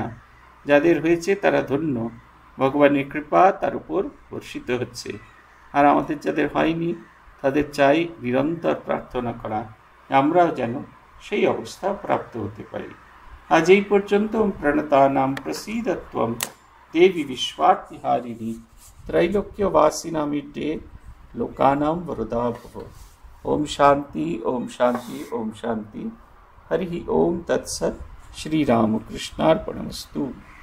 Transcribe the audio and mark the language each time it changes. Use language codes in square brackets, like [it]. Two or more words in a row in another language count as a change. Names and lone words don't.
[bn] যাদের হয়েছে তারা ধন্য, ভগবানের কৃপা তার উপর বর্ষিত হচ্ছে। আর আমাদের যাদের হয়নি, তাদের চাই নিরন্তর প্রার্থনা করা, আমরাও যেন সেই অবস্থা প্রাপ্ত হতে পারি। আজ এই পর্যন্ত। [sa] প্রণতানাম প্রসীদত্বম দেবী বিশ্বার্তিহারিণী त्रैलोक्यवासिनामिड्डे लोकानां वरदा भव। ओम शांति ओम शांति ओम शांति। हरि ओम तत्सत्। श्री रामकृष्णार्पणमस्तु।